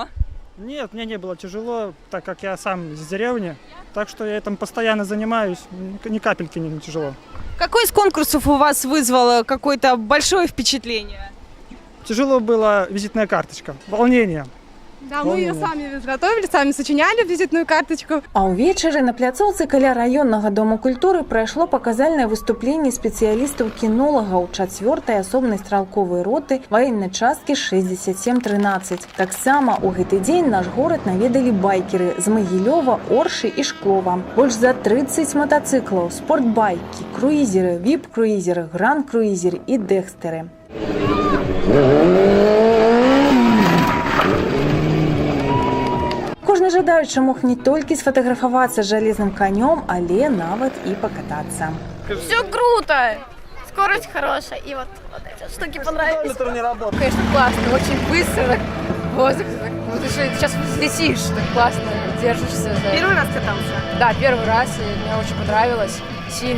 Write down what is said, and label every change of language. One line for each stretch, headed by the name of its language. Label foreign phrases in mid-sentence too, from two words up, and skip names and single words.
Russian: Нет, мне не было тяжело, так как я сам из деревни. Так что я этим постоянно занимаюсь, ни капельки не тяжело. Какой из конкурсов у вас вызвало какое-то большое впечатление? Тяжело была визитная карточка, волнение. Да, мы ее сами изготовили, сами сочиняли визитную карточку.
Belarusian: А ўвечары на пляцоўцы каля раённага дома культуры прайшло паказальнае выступленне спецыялістаў-кінолагаў 4-й асобнай стралковай роты ваеннай часткі 6713. Таксама ў гэты дзень наш горад наведалі байкеры з Магілёва, Оршы і Шклова. Больш за 30 матацыклаў, спортбайкі, круізеры, віп-круізеры, гранд-круізеры і дэкстэры. Кожны жадаючы мог не толькі сфотаграфавацца з жалезным конем, але нават і покататься.
Russian: Все круто! Скорость хорошая. И вот эти штуки понравились. Конечно, классно, очень быстро. Воздух. Вот еще сейчас летишь, так классно, держишься. Первый раз катался? Да, первый раз, и мне очень понравилось.